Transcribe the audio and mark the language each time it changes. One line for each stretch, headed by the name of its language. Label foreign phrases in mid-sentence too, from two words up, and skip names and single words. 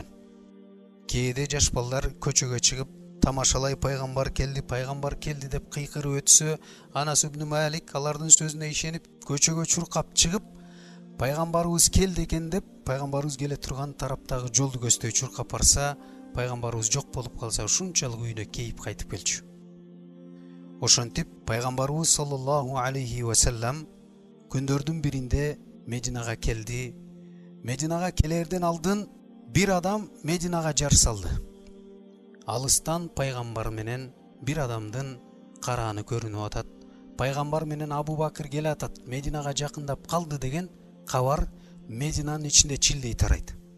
Kyrgyz: Кээде жаш балдар көчөгө чыгып тамашалай пайгамбар келди деп кыйкырып өтсө, Анас ибн Малик алардын сөзүнө ишенип көчөгө чуркап чыгып, пайгамбарыбыз келди экен деп пайгамбарыбыз келе турган тараптагы жолду көздөй чуркап барса, пайгамбарыбыз жок болуп калса ушунчалык үйүнө кейип кайтып келчү. Ошентип пайгамбарыбыз
Arabic: صلى الله عليه وسلم
Kyrgyz: күндөрдүн биринде Мединага келди. Мединага келерден алдын бир адам Мединага жар салды. Алыстан пайгамбар менен бир адамдын карааны көрүнүп атат. Пайгамбар менен Абу Бакыр келе атат, Мединага жакындап калды деген кабар Мединанын ичинде чилдей тарайт.